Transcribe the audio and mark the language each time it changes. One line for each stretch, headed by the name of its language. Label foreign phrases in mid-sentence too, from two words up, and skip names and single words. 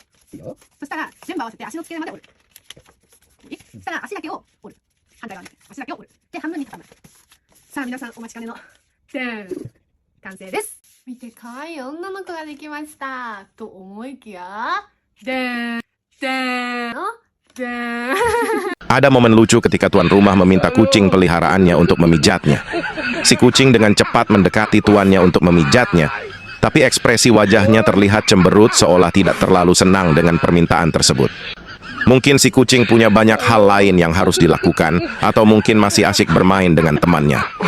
Japanese: そしたら全部合わせて足の付け根まで折る。そしたら足だけを折る。反対側に足だけを折る。で半分に畳む。さあ皆さんお待ちかねのでん完成です。見て、可愛い女の子ができましたと思いきや、でんでんでん
Indonesian: Ada momen lucu ketika tuan rumah meminta kucing peliharaannya untuk memijatnya. Si kucing dengan cepat mendekati tuannya untuk memijatnya, tapi ekspresi wajahnya terlihat cemberut seolah tidak terlalu senang dengan permintaan tersebut. Mungkin si kucing punya banyak hal lain yang harus dilakukan, atau mungkin masih asyik bermain dengan temannya.